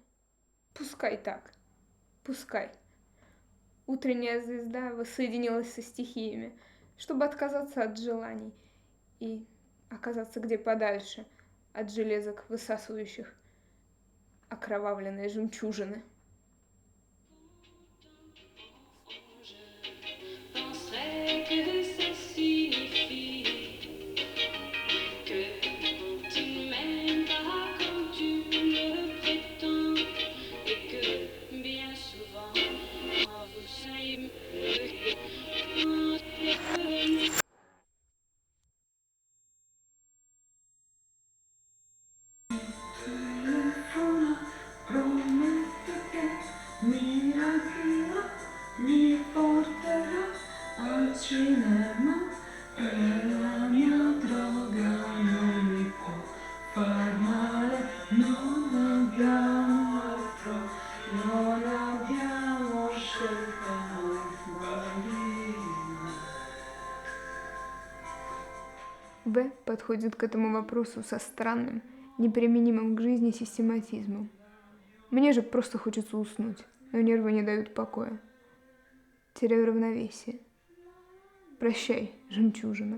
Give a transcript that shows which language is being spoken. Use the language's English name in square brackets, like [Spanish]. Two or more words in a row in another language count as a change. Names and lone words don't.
[Russian] Пускай так, пускай. Утренняя звезда воссоединилась со стихиями, чтобы отказаться от желаний и оказаться где подальше от железок, высасывающих окровавленные жемчужины. [French] Penserais que ça signifie que tu ne m'aimes pas comme tu le prétends et que bien souvent vous savez [Italian] Prometto che mi rapirò, mi porterò al cinema e la mia droga non mi può far male, non abbiamo altro, non abbiamo scelta noi bambini. [Russian] В подходит к этому вопросу со странным, неприменимым к жизни систематизмом. Мне же просто хочется уснуть, но нервы не дают покоя. Теряю равновесие. Прощай, жемчужина.